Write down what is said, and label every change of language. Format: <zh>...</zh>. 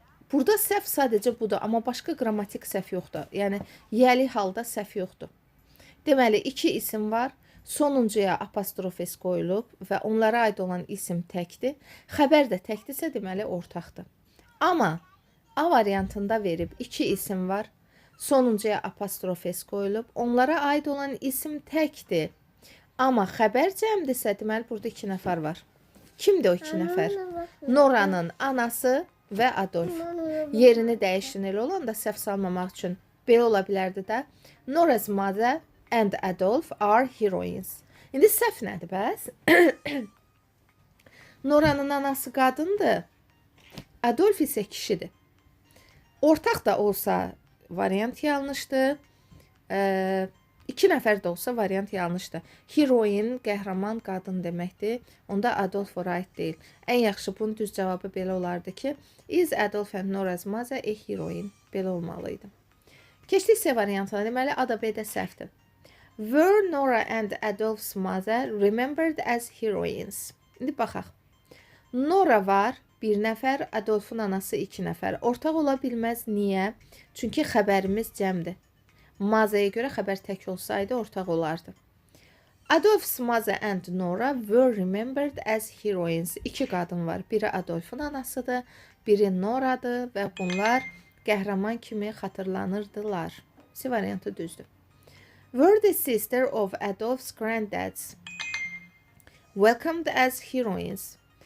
<az>Burada səhv sadəcə budur, amma başqa qrammatik səhv yoxdur. Yəni, yəli halda səhv yoxdur. Deməli, iki isim var. Sonuncuya apostrofis qoyulub və onlara aid olan isim təkdir. Xəbər də təkdirsə, deməli, ortaqdır. Amma A variantında verib iki isim var. Sonuncuya apostrofis qoyulub. Onlara aid olan isim təkdir. Amma xəbər cəmdirsə, deməli, burada iki nəfər var. Kimdir o iki nəfər? Noranın anası və Adolf. Yerini dəyişin elə olanda səhv salmamaq üçün belə ola bilərdi də.</az> <en>Nora's mother and Adolf are heroines.</en> <az>İndi səhv nədir bəs? Noranın anası qadındır. Adolf isə kişidir. Ortaq da olsa variant yanlışdır. İki nəfər də olsa variant yanlışdır. Heroin, qəhrəman qadın deməkdir. Onda Adolf ora aid deyil. Ən yaxşı bunun düz cavabı belə olardı ki,</az> <en>is Adolf and Nora's mother a heroine.</en> <az>Belə olmalıydı. Keçdik C variantına. Deməli, A da B də səhvdir.</az> <en>Were Nora and Adolf's mother remembered as heroines?</en> <az>İndi baxaq. Nora var, bir nəfər, Adolfun anası iki nəfər. Ortaq ola bilməz. Niyə? Çünki xəbərimiz cəmdir. Mazaya görə xəbər tək olsaydı ortaq olardı.</az> <en>Adolf's mother and Nora were remembered as heroines.</en> <az>İki qadın var. Biri Adolfun anasıdır, biri Nora'dır və bunlar qəhrəman kimi xatırlanırdılar. C variantı düzdür.</az> <en>Were the sister of Adolf's granddads welcomed as heroines?</en>